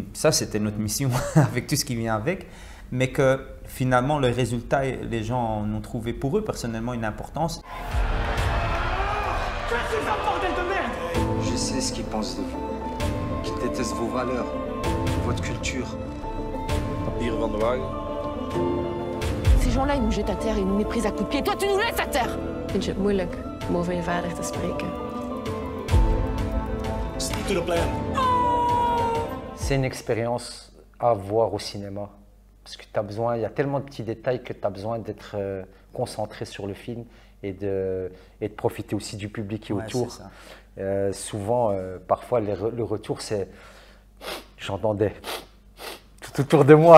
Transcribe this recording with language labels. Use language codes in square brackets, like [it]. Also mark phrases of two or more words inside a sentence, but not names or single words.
[fr] Ça, c'était notre mission avec tout ce qui vient avec. Mais que finalement, le résultat, les gens en ont trouvé pour eux personnellement une importance. Je sais ce qu'ils pensent de vous, qu'ils détestent vos valeurs, votre culture. [nl] Papieren van de wagen. [fr] Ces gens-là, ils nous jettent à terre et ils nous méprisent à coups de pied. Toi, tu nous laisses à terre! [nl] Vind je het moeilijk om over je vader te spreken? [en] Stick to the plan. [fr] C'est une expérience à voir au cinéma. Parce que tu as besoin, il y a tellement de petits détails que tu as besoin d'être concentré sur le film et de profiter aussi du public qui est autour. Souvent, parfois, le retour, c'est j'entendais tout autour de moi.